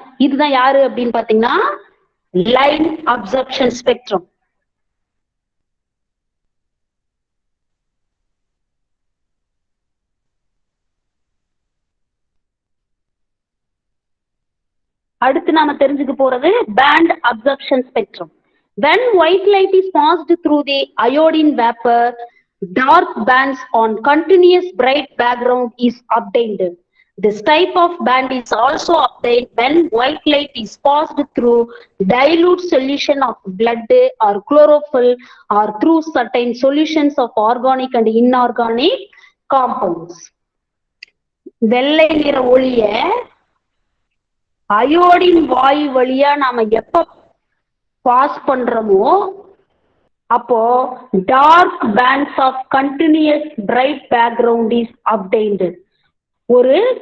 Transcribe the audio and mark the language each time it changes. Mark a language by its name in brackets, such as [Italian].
[Tamil] இதுதான் யாரு அப்படின்னு பாத்தீங்கன்னா லைன் அப்சர்ப்ஷன் ஸ்பெக்ட்ரம். அடுத்து நாம தெரிஞ்சுக்க போறது pant absorption spectrum. [English] When white light is passed through the iodine vapor, dark bands on continuous bright background is obtained. This type of band is also obtained when white light is passed through dilute solution of blood or chlorophyll or through certain solutions of organic and inorganic compounds. [Tamil] வெள்ளை நிற ஒளிய iodine வாயு வழியா நாம எப்ப pass பண்றோமோ அப்போ [English] Dark bands of continuous bright background is obtained. [Tamil] ஒரு